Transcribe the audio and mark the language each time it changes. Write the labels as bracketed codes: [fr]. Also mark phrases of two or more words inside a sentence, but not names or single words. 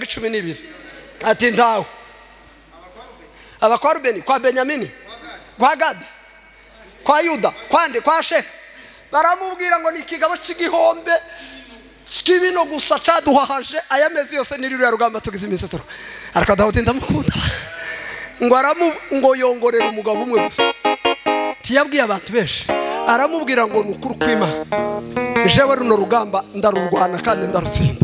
[rn] 12 ati ntawe abakwa Rubeni kwa Benyamini kwa Gadi kwa Yuda kwande kwa Shehe baramubwira ngo ni ikigabo c'igihombe kibino gusa caduhahaje ayamezi yose niriro ya rugamba tugize imisatoro ariko Dawudi ndamukunda ngo yongorera umugabo umwe gusa tiyabwiye abantu benshi aramubwira ngo nukuri kw'Imana jewe runo rugamba ndarurwana kandi ndarutsinda.